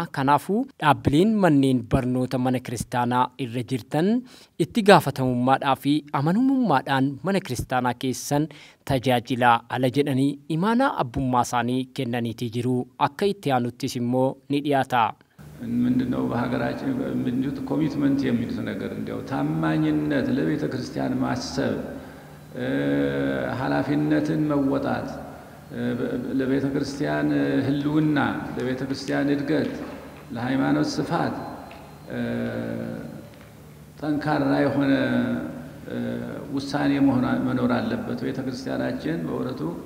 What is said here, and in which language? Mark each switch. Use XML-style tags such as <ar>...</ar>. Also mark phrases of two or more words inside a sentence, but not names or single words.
<om>Kanaafuu dhaabbileen manneen barnoota mana kiristaanaa irra jirtan itti gaafatamummaadhaa fi amanamummaadhaan mana kiristaanaa keessan tajaajilaa ala jedhanii imaanaa abbummaa isaanii kennaniiti jiru. Akka itti aanuttis immoo ni dhiyaata.</om> <am>ምንድነው በሀገራችን ምንድነው ኮሚትመንት የሚሉት ነገር እንዲያው ታማኝነት ለቤተ ክርስቲያን ማሰብ ኃላፊነትን መወጣት ለቤተ ክርስቲያን ህልውና ለቤተ ክርስቲያን እድገት ለሃይማኖት ስፋት ጠንካራ የሆነ ውሳኔ መኖር አለበት። ቤተ ክርስቲያናችን በወረቱ</am>